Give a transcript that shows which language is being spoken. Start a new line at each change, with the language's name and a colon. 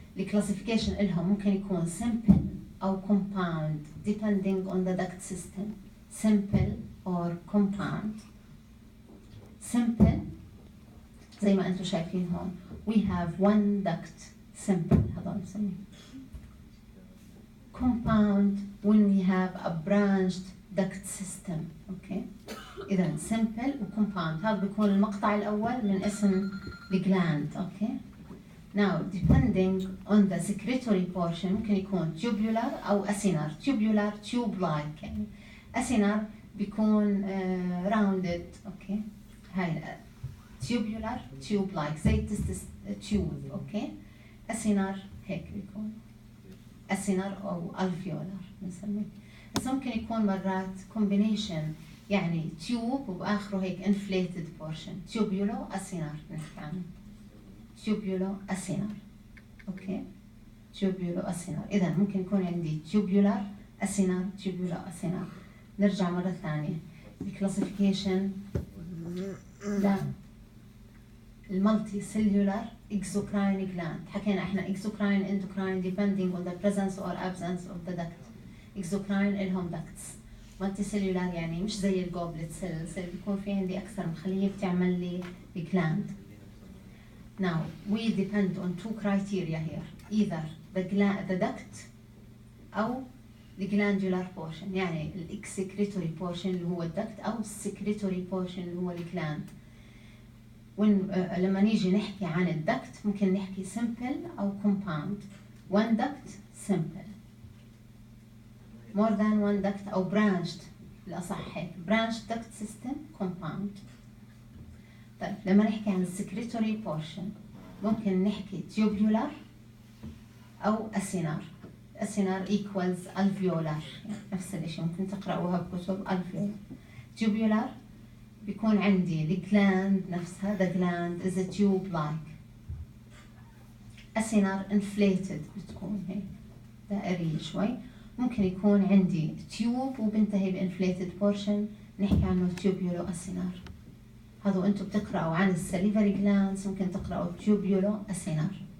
Arabic: الكلاسيفيكيشن إلهم ممكن يكون
English: simple أو compound depending on the duct system. Simple or compound.
Arabic: Simple زي ما أنتم شايفين هون
English: we have one duct simple
Arabic: هذا نسميه.
English: Compound when we have a branched duct system, okay.
Arabic: إذا simple و compound هذا بيكون المقطع الأول من اسم the gland, okay.
English: Now, depending on the secretory portion
Arabic: ممكن يكون
English: tubular أو acinar. Tubular tube-like يعني. Acinar بيكون rounded, okay. هاي tubular tube-like زي tube, okay.
Arabic: acinar هيك بيكون. acinar أو alveolar بنسميه. بس ممكن يكون مرات combination يعني tube وبآخره هيك inflated portion.
English: tubulo-acinar نحكي عنه. tubulo-acinar, okay. tubulo-acinar.
Arabic: إذا ممكن يكون عندي tubular acinar tubulo-acinar. نرجع مرة ثانية الكلاسيفيكيشن لا المالتيسيلولار exocrine gland. حكينا احنا
English: exocrine endocrine depending on the presence or absence of the duct. exocrine إلهم ducts.
Arabic: multicellular يعني مش زي الجوبلت سيلز اللي بيكون في عندي أكثر من خلية بتعمل لي gland.
English: Now, we depend on two criteria here, either the duct أو the glandular portion.
Arabic: يعني excretory portion اللي هو الduct أو secretory portion اللي هو الgland. لما نيجي نحكي عن الduct ممكن نحكي simple أو compound.
English: One duct simple. More than one duct أو branched
Arabic: الأصح هيك برانش دكت سيستم كومباوند. طيب لما نحكي عن السكريتوري بورشن ممكن نحكي تيوبيولار أو أسينار. أسينار equals alveolar، يعني نفس الشيء ممكن تقرأوها بكتب alveolar.
English: tubular
Arabic: بيكون عندي الجلاند نفسها،
English: the gland is a tube like.
Arabic: أسينار inflated بتكون هيك دائرية شوي. ممكن يكون عندي تيوب وبنتهي بانفليتد بورشن نحكي عنه تيوبيولو أسينار. هذا انتم بتقرأوا عن السليفري جلاندز ممكن تقرأوا تيوبيولو أسينار.